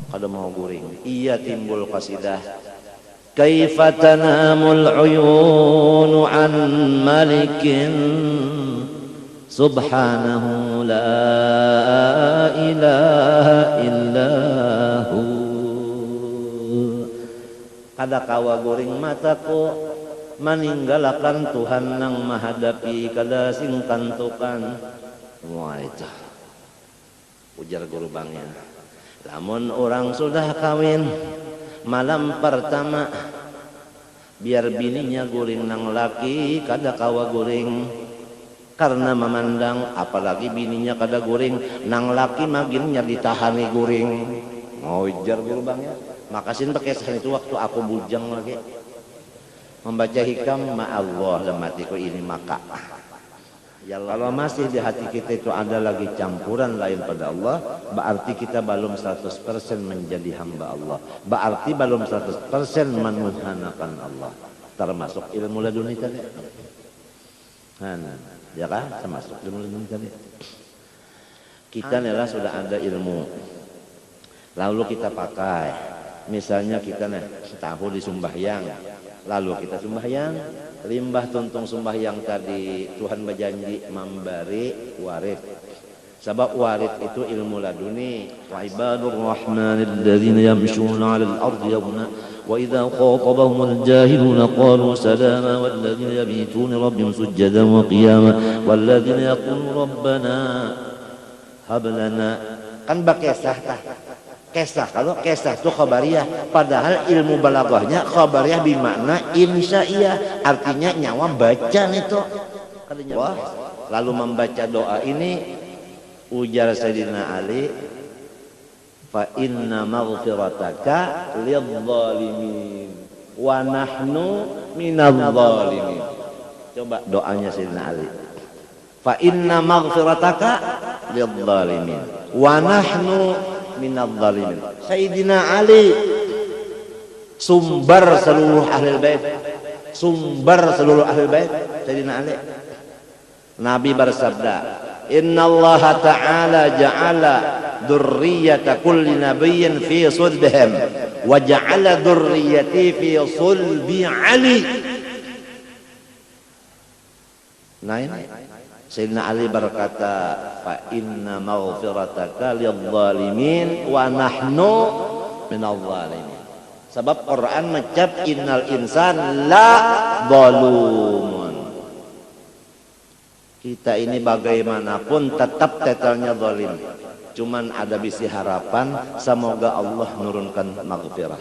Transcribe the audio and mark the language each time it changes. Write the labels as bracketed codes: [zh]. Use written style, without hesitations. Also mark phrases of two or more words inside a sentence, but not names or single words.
[bjn] kada mau guring. Iya timbul qasidah. [ar] كيف تنام العيون عن ملك سبحانه لا إله إلا هو. [bjn] Kada kawa guring mataku meninggalkan Tuhan nang menghadapi kada sing kantukan. Wah itu ujar guru bangnya. Lamun orang sudah kawin malam pertama biar bininya guring nang laki kada kawa guring karena memandang apalagi bininya kada guring nang laki maginnya ditahani guring. [id] Mau ujar guru bangnya. Makasin pakai sahan itu waktu aku bujang lagi membaca hikam ma'allah dalam hatiku ini maka ya kalau masih di hati kita itu ada lagi campuran lain pada Allah, berarti kita belum 100% menjadi hamba Allah, berarti belum 100% menuhanakan Allah, termasuk ilmu laduni tadi ya kan, termasuk ilmu laduni tadi. Kita adalah sudah ada ilmu lalu kita pakai, misalnya kita tahu di sembahyang lalu kita sembahyang, limbah tuntung sembahyang tadi Tuhan berjanji memberi warid. Sebab warid itu ilmu laduni. [ar] وعباد الرحمن الذين يمشون على الأرض هونا وإذا خاطبهم الجاهلون قالوا سلاما والذين يبيتون لربهم سجدا وقياما والذين يقولون ربنا هب لنا. [bjn] Kan bakesah tah. [id] Kesah, kalau kesah itu khabariyah, padahal ilmu balaghahnya [ar] خبرية بمعنى إنشائية, [id] artinya nyawa baca itu. Wah, lalu membaca doa ini ujar Sayyidina Ali, [ar] فإنّ مغفرتك للظالمين ونحن من الظالمين. [id] Coba doanya Sayyidina Ali. [ar] فإنّ مغفرتك للظالمين ونحن من الظالمين. [id] Sayyidina Ali sumber seluruh ahli bait, sumber seluruh ahli bait Sayyidina Ali. Nabi bersabda, [ar] إنّ الله تعالى جعل ذرّيّة كلّ نبيّ في صلبهم وجعل ذرّيّتي في صلب علي. [id] Nah ini Sayyidina Ali berkata, [ar] فإنّ مغفرتك للظالمين ونحن من الظالمين. [id] Sebab Quran mencap [ar] إنّ الإنسان لظلوم. [id] Kita ini bagaimanapun tetap tetelnya zalim. Cuman ada bisi harapan semoga Allah nurunkan maghfirah.